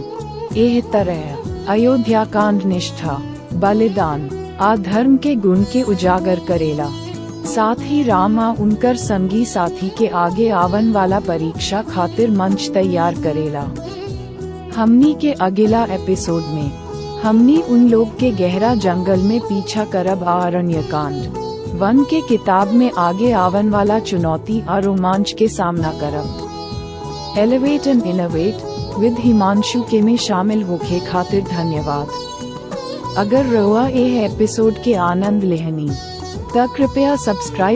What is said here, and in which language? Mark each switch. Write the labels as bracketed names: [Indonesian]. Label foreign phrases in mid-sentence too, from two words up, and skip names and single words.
[Bhojpuri] एह तरह अयोध्या कांड निष्ठा, बलिदान आ धर्म के गुण के उजागर करेला, साथ ही राम आ उनकर संगी साथी के आगे आवन वाला परीक्षा खातिर मंच तैयार करेला। हमनी के अगला एपिसोड में हमनी उन लोग के गहरा जंगल में पीछा करब आ अरण्यकांड, वन के किताब में आगे आवन वाला चुनौती आ रोमांच के सामना करब। एलिवेट एंड इनोवेट विद हिमांशु के में शामिल होखे खातिर धन्यवाद। अगर रउआ एह एपिसोड के आनंद लेहनी त कृपया सब्सक्राइब